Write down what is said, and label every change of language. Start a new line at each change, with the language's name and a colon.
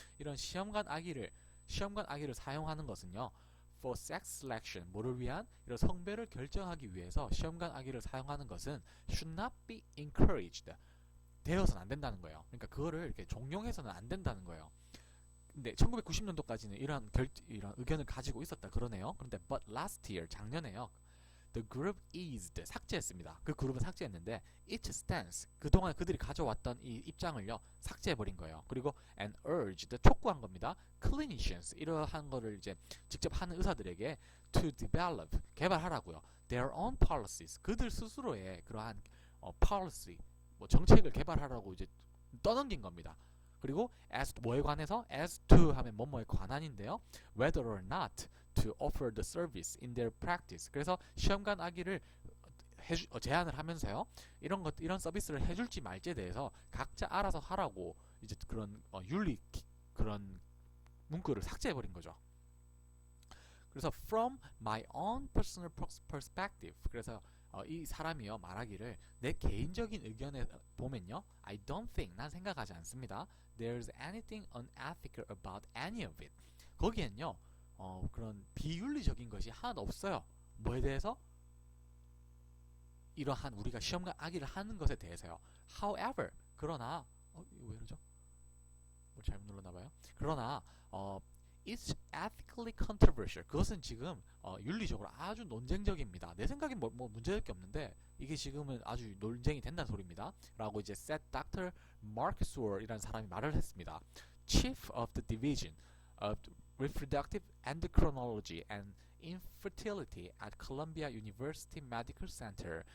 Korean: 이런 시험관 아기를 사용하는 것은요,
English: for sex selection,
Korean: 뭐를 위한, 이런 성배를 결정하기 위해서 시험관 아기를 사용하는 것은
English: should not be encouraged,
Korean: 되어서는 안 된다는 거예요. 그러니까 그거를 이렇게 종용해서는 안 된다는 거예요. 근데 1990년도까지는 이런 의견을 가지고 있었다 그러네요. 그런데
English: but last year,
Korean: 작년에요,
English: the group eased,
Korean: 삭제했습니다. 그 그룹은 삭제했는데
English: its stance,
Korean: 그동안 그들이 가져왔던 이 입장을요, 삭제해버린 거예요. 그리고
English: and urged,
Korean: 촉구한 겁니다.
English: clinicians,
Korean: 이러한 거를 이제 직접 하는 의사들에게
English: to develop,
Korean: 개발하라고요.
English: their own policies,
Korean: 그들 스스로의 그러한 policy, 뭐 정책을 개발하라고 이제 떠넘긴 겁니다. 그리고
English: as
Korean: 뭐에 관해서,
English: as to
Korean: 하면 뭐뭐에 관한인데요,
English: whether or not to offer the service in their practice.
Korean: 그래서 시험관 아기를 제안을 하면서요, 이런 서비스를 해줄지 말지에 대해서 각자 알아서 하라고 이제 그런 윤리 그런 문구를 삭제해버린 거죠. 그래서
English: from my own personal perspective,
Korean: 그래서 이 사람이요, 말하기를 내 개인적인 의견에 보면요,
English: I don't think,
Korean: 난 생각하지 않습니다,
English: there's anything unethical about any of it.
Korean: 거기엔요, 그런 비윤리적인 것이 하나도 없어요. 뭐에 대해서? 이러한 우리가 시험관 아기를 하는 것에 대해서요.
English: However,
Korean: 그러나 왜 이러죠? 뭘 잘못 눌렀나봐요. 그러나
English: it's ethically controversial.
Korean: 그것은 지금 윤리적으로 아주 논쟁적입니다. 내 생각엔 뭐 문제될 게 없는데 이게 지금은 아주 논쟁이 된다는 소리입니다. 라고 이제 said Dr. Mark Sewell이라는 사람이 말을 했습니다.
English: Chief of the Division of Reproductive Endocrinology and Infertility at Columbia University Medical Center.